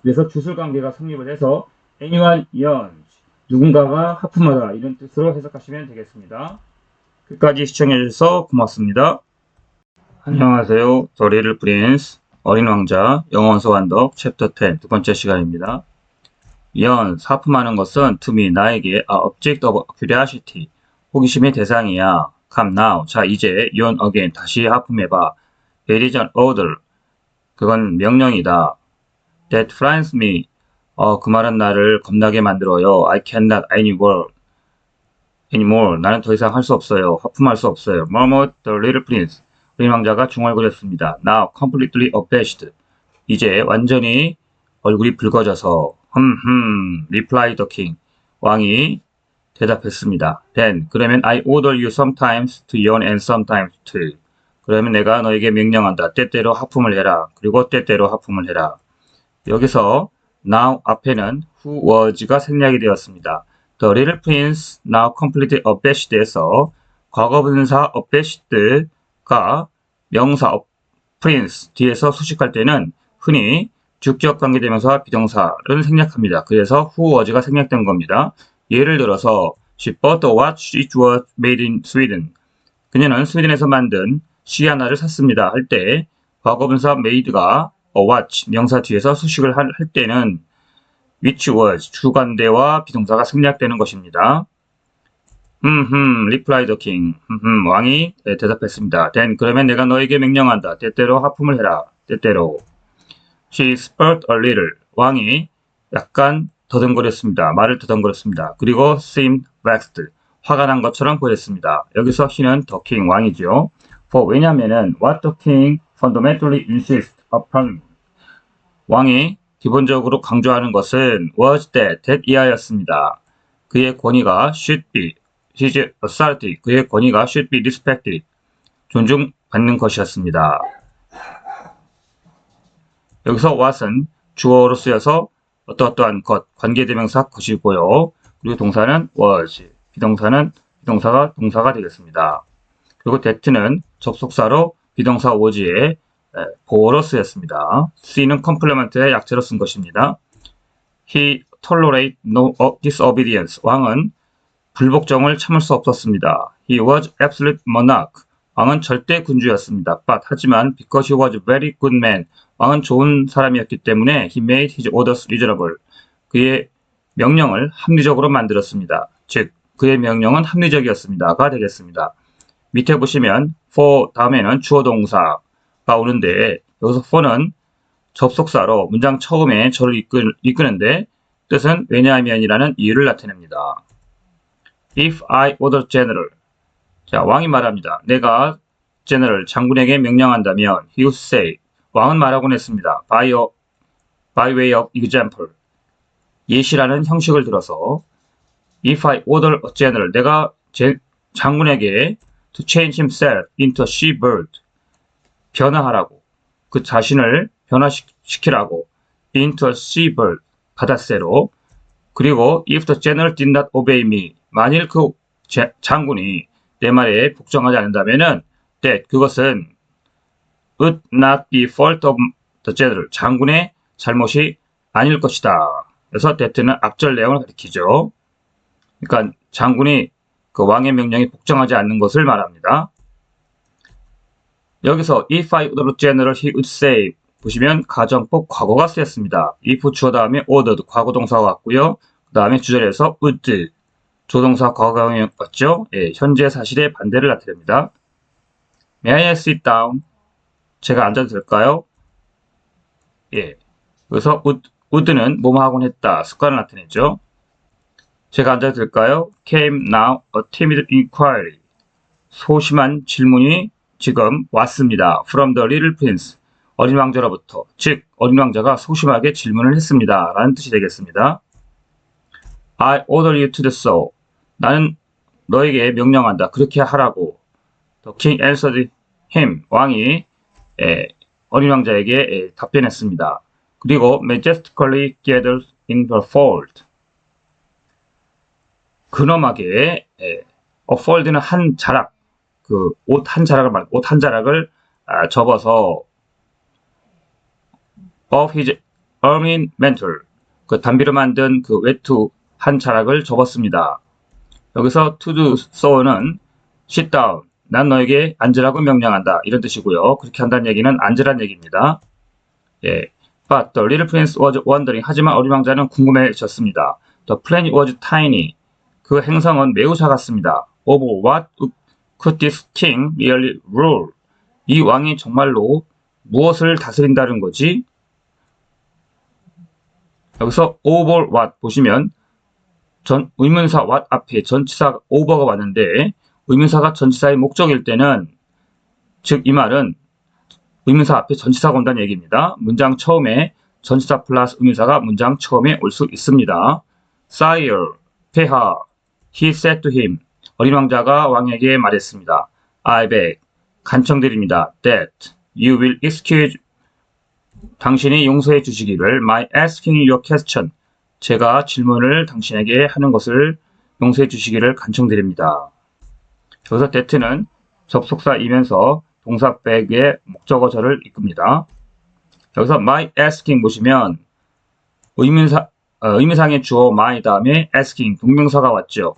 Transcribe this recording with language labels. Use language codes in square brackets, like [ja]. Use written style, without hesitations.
[ko] 그래서 주술관계가 성립을 해서 [en] anyone yawns [ko] 누군가가 하품하다 이런 뜻으로 해석하시면 되겠습니다. 끝까지 시청해주셔서 고맙습니다. 안녕하세요. [en] The Little Prince [ko] 어린 왕자 영어원서 완독 챕터 10 두 번째 시간입니다. [en] yawn [ko] 하품하는 것은 [en] to me [ko] 나에게 [en] a object of curiosity [ko] 호기심의 대상이야. [en] Come now [ko] 자 이제 [en] yawn again [ko] 다시 하품해봐. [en] It is an order [ko] 그건 명령이다. [en] That frightens me [ko] 그 말은 나를 겁나게 만들어요. [en] I cannot anymore. [ko] 나는 더 이상 할 수 없어요. 하품할 수 없어요. [en] murmured the little prince. [ko] 어린 왕자가 중얼거렸습니다. [en] Now completely abashed. [ko] 이제 완전히 얼굴이 붉어져서 [en] replied the king. [ko] 왕이 대답했습니다. [en] Then [ko] 그러면 [en] I order you sometimes to yawn and sometimes to. [ko] 그러면 내가 너에게 명령한다. 때때로 하품을 해라. 그리고 때때로 하품을 해라. 여기서 now 앞에는 who was가 생략이 되었습니다. The little prince now completely abashed에서 과거분사 abashed가 명사 prince 뒤에서 수식할 때는 흔히 주격 관계대명사 비동사를 생략합니다. 그래서 who was가 생략된 겁니다. 예를 들어서 [en] She bought a watch which was made in Sweden. [ko] 그녀는 스웨덴에서 만든 시계 하나를 샀습니다. 할 때 과거분사 [en] made [ko] 가 [en] a watch [ko] 명사 뒤에서 수식을 할 때는 [en] which was [ko] 주관대와 비동사가 생략되는 것입니다. [en] replied the king. [ko] 왕이 대답했습니다. [en] then [ko] 그러면 내가 너에게 명령한다. 때때로 하품을 해라. 때때로. [en] She spurted a little. [ko] 왕이 약간 더듬거렸습니다. 말을 더듬거렸습니다. 그리고 [en] seemed vexed. [ko] 화가 난 것처럼 보였습니다. 여기서 he는 the king, 왕이죠. [en] for [ko] 왜냐하면은 [en] what the king fundamentally insists upon. [ko] 왕이 기본적으로 강조하는 것은 was that 이하였습니다. 그의 권위가 [en] should be, his authority, [ko] 그의 권위가 [en] should be respected, [ko] 존중받는 것이었습니다. 여기서 what은 주어로 쓰여서 어떠한 것, 관계대명사 것이고요. 그리고 동사는 was, 비동사가 동사가 되겠습니다. 그리고 that는 접속사로 비동사 was의 보어로 쓰였습니다. C는 컴플리먼트의 약자로 쓴 것입니다. [en] He tolerate no disobedience. [ko] 왕은 불복종을 참을 수 없었습니다. [en] He was absolute monarch. [ko] 왕은 절대 군주였습니다. [en] But [ko] 하지만 [en] because he was a very good man. [ko] 왕은 좋은 사람이었기 때문에 [en] he made his orders reasonable. [ko] 그의 명령을 합리적으로 만들었습니다. 즉 그의 명령은 합리적이었습니다가 되겠습니다. 밑에 보시면 for 다음에는 주어 동사가 오는데 여기서 for는 접속사로 문장 처음에 저를 이끄는데 뜻은 왜냐하면이라는 이유를 나타냅니다. [en] If I order general. [ko] 자, 왕이 말합니다. 내가 general 장군에게 명령한다면 [en] he would say. [ko] 왕은 말하곤 했습니다. [en] by way of example. [ko] 예시라는 형식을 들어서 [en] If I order a general. [ko] 내가 장군에게 [en] to change himself into a she-bird. [ko] 변화하라고. 그 자신을 변화시키라고. [en] into a she-bird. [ko] 바다새로. 그리고 [en] if the general did not obey me. [ko] 만일 그 장군이 내 말에 복종하지 않는다면은 [en] that [ko] 그것은 [en] would not be fault of the general. [ko] 장군의 잘못이 아닐 것이다. 그래서 that는 앞절 내용을 가리키죠. 그러니까 장군이 그 왕의 명령에 복종하지 않는 것을 말합니다. 여기서 [en] if I ordered general he would say [ko] 보시면 가정법 과거가 쓰였습니다. if 주어 다음에 ordered 과거 동사가 왔고요. 그 다음에 주절에서 would 조동사 과거형이 왔죠. 예, 현재 사실의 반대를 나타냅니다. [en] May I sit down? [ko] 제가 앉아도 될까요? 예, 그래서 would는 뭐뭐 하곤 했다 습관을 나타내죠. 제가 앉아도 될까요? [en] Came now a timid inquiry. [ko] 소심한 질문이 지금 왔습니다. [en] From the little prince. [ko] 어린 왕자로부터. 즉 어린 왕자가 소심하게 질문을 했습니다. 라는 뜻이 되겠습니다. [en] I order you to do so. [ko] 나는 너에게 명령한다. 그렇게 하라고. [en] The king answered him. [ko] 왕이 어린 왕자에게 답변했습니다. 그리고 [en] majestically gathered in the fold. [ko] 근엄하게 a fold는 한 자락, 그 옷 한 자락을 접어서 [en] of his ermine mantle, [ko] 그 단비로 만든 그 외투 한 자락을 접었습니다. 여기서 to do so는 sit down, 난 너에게 앉으라고 명령한다 이런 뜻이고요. 그렇게 한다는 얘기는 앉으란 얘기입니다. 예, [en] but the little prince was wondering. [ko] 하지만 어린 왕자는 궁금해졌습니다. [en] The planet was tiny. [ko] 그 행성은 매우 작았습니다. [en] Over what could this king really rule? [ko] 이 왕이 정말로 무엇을 다스린다는 거지? 여기서 over what 보시면 의문사 what 앞에 전치사 over가 왔는데 의문사가 전치사의 목적일 때는 즉 이 말은 의문사 앞에 전치사가 온다는 얘기입니다. 문장 처음에 전치사 플러스 의문사가 문장 처음에 올 수 있습니다. [en] Sire, [ko] 폐하, [en] he said to him. [ko] 어린 왕자가 왕에게 말했습니다. [en] I beg, [ko] 간청드립니다. [en] That you will excuse, [ko] 당신이 용서해 주시기를 [en] my asking your question. [ko] 제가 질문을 당신에게 하는 것을 용서해 주시기를 간청드립니다. 여기서 that는 접속사이면서 동사 beg의 목적어절을 이끕니다. 여기서 my asking 보시면 의미상의 주어 my 다음에 asking 동명사가 왔죠.